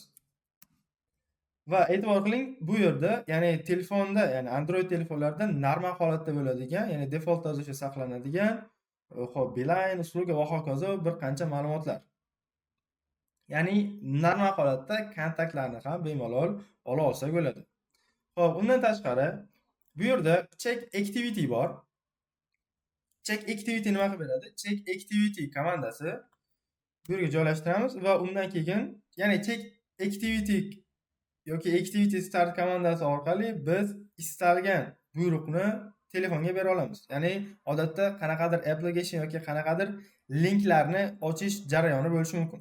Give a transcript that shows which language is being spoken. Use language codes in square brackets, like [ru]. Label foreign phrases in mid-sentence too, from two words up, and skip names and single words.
[uz] Va e'tibor qiling, bu yerda, ya'ni telefonda, ya'ni Android telefonlarda normal holatda bo'ladigan, ya'ni default tarzda saqlanadigan, xo'p, beeline, usluga va hokazo bir qancha ma'lumotlar. Ya'ni normal holatda kontaktlarni ham bemalol ola olsak bo'ladi. Xo'p, undan tashqari bu yerda [en] check activity [uz] bor. [en] Check activity [uz] nima qilib beradi? [en] Check activity [uz] komandasi bu yerga joylashtiramiz va undan keyin, ya'ni [en] check activity [uz] yoki [en] activity start [uz] komandasi orqali biz istalgan buyruqni telefonga bera olamiz. Ya'ni odatda qanaqadir application yoki qanaqadir linklarni ochish jarayoni bo'lishi mumkin.